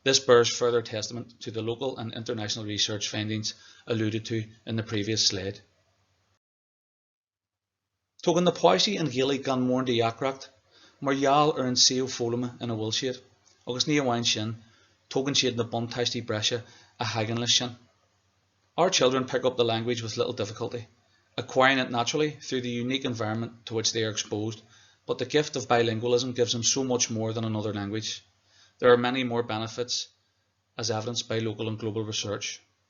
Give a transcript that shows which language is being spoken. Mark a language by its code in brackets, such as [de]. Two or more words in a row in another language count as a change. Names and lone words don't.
[en] This bears further testament to the local and international research findings alluded to in the previous slide. [ga] Tugann na páistí an ghaeilge gan mór de dheacracht, mar gheall ar an saoil fólama ina bhfuil siad, agus ní amháin sin, tugann siad na buntáistí breise a thagann leis sin. [en] Our children pick up the language with little difficulty, acquiring it naturally through the unique environment to which they are exposed, but the gift of bilingualism gives them so much more than another language. There are many more benefits, as evidenced by local and global research.